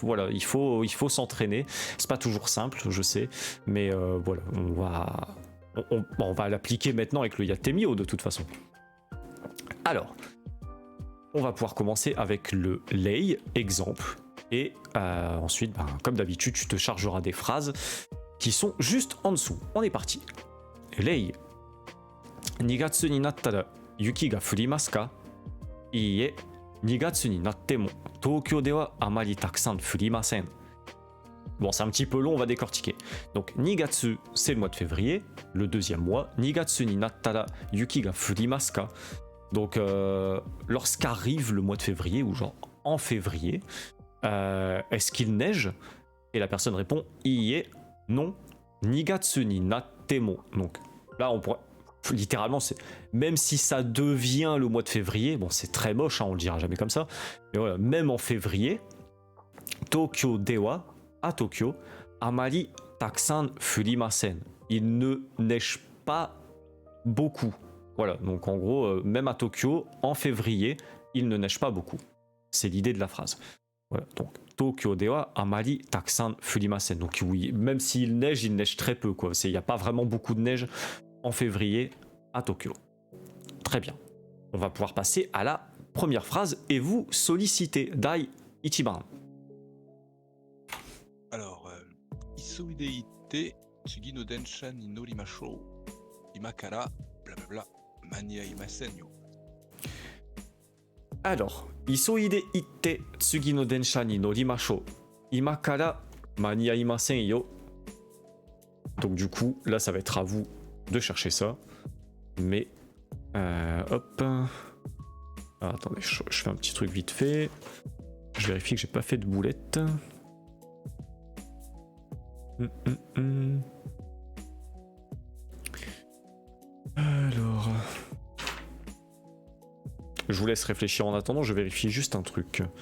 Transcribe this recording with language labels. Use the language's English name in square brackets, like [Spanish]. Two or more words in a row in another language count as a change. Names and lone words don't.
[French] Voilà, il faut s'entraîner. C'est pas toujours simple, je sais, mais voilà, on va l'appliquer maintenant avec le Yatemio de toute façon. Alors, on va pouvoir commencer avec le lei, exemple, et ensuite, comme d'habitude, tu te chargeras des phrases qui sont juste en dessous. On est parti. Lei. [Japanese] 2 月になったら雪が降りますか？いいえ、2月になっても東京ではあまりたくさん降りません。 [French] Bon, c'est un petit peu long, on va décortiquer. Donc, 2月, c'est le mois de février, le deuxième mois. [Japanese] 2 月になったら雪が降りますか? [French] Donc, lorsqu'arrive le mois de février, ou genre en février, est-ce qu'il neige? Et la personne répond, [Japanese] いいえ, non. 2月になっても. [French] Donc, là, on pourrait... Littéralement, c'est même si ça devient le mois de février, bon c'est très moche, hein, on le dira jamais comme ça, mais voilà, même en février, [Japanese] 東京では, [French] à Tokyo, [Japanese] あまりたくさん降りません, [French] il ne neige pas beaucoup. Voilà, donc en gros, même à Tokyo, en février, il ne neige pas beaucoup. C'est l'idée de la phrase. Voilà, donc [Japanese] 東京ではあまりたくさん降りません. [French] Donc oui, même s'il neige très peu, quoi. Il n'y a pas vraiment beaucoup de neige en février à Tokyo. Très bien. On va pouvoir passer à la première phrase et vous sollicitez [Japanese] 第一番. [French] Alors, [Japanese] 急いでいて次の電車に乗りましょう. 今から blablabla 間に合いませんよ. Alors, 急いでいて次の電車に乗りましょう. 今から間に合いませんよ. [French] Donc du coup, là ça va être à vous de chercher ça. Mais, hop. Ah, attendez, je fais un petit truc vite fait. Je vérifie que j'ai pas fait de boulette. Alors, je vous laisse réfléchir en attendant, je vérifie juste un truc.